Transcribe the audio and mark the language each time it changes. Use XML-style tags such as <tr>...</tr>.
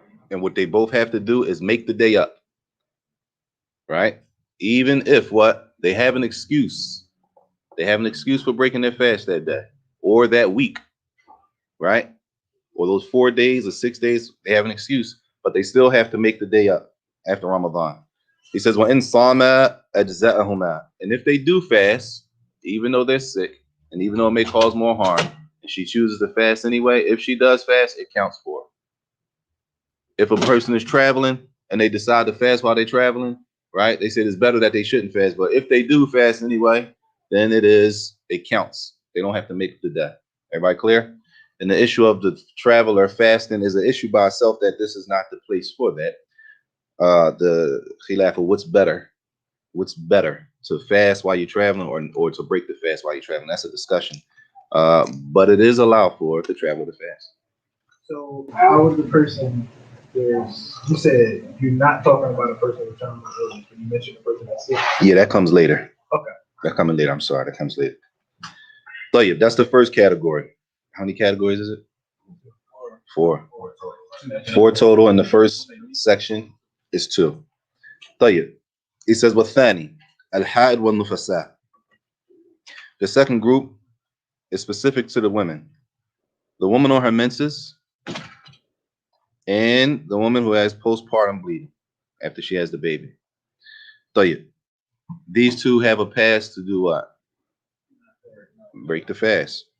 <en>And what they both have to do is make the day up. Right? Even if they have an excuse. They have an excuse for breaking their fast that day or that week. Right? Or those 4 days or 6 days, they have an excuse, but they still have to make the day up after Ramadan. He says,</en> <ar>وَإِن صَامَ أَجْزَأَهُمَا.</ar> <en>And if they do fast, even though they're sick, and even though it may cause more harm, and she chooses to fast anyway, if she does fast, it counts for her. If a person is traveling and they decide to fast while they're traveling, right? They said it's better that they shouldn't fast, but if they do fast anyway, then it counts. They don't have to make the day. Everybody clear? And the issue of the traveler fasting is an issue by itself, that this is not the place for that. The khilaf of what's better to fast while you're traveling or to break the fast while you're traveling. That's a discussion. But it is allowed for the traveler to fast. So how would the person, you said you're not talking about a person with terminal illness, but you mentioned a person that's sick. Yeah, that comes later. Okay. That coming later. I'm sorry, that comes later. So yeah, that's the first category. How many categories is it? Four. Four total, and the first section is 2.</en> <ar>طيب.</ar> <en>He says,</en> <ar>وَالثَّانِي الْحَائِض وَالنُّفَسَاء.</ar> <en>The second group is specific to the women. The woman on her menses and the woman who has postpartum bleeding. after she has the baby. طيب. These two have a pass to do what? Break the fast.</en>